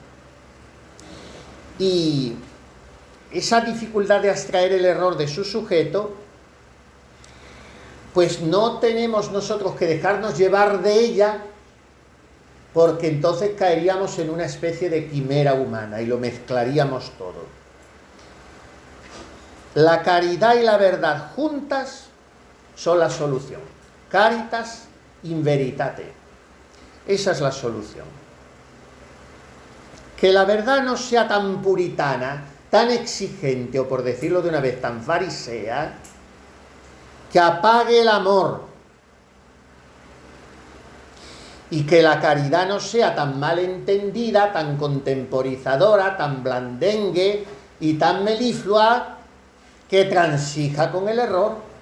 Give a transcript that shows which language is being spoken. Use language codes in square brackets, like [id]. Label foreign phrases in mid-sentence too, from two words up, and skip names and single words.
[es] Y esa dificultad de abstraer el error de su sujeto, pues no tenemos nosotros que dejarnos llevar de ella, porque entonces caeríamos en una especie de quimera humana y lo mezclaríamos todo. La caridad y la verdad juntas son la solución. [la] Caritas in veritate. [es] Esa es la solución. Que la verdad no sea tan puritana, tan exigente, o por decirlo de una vez, tan farisea, que apague el amor. Y que la caridad no sea tan mal entendida, tan contemporizadora, tan blandengue y tan meliflua, que transija con el error.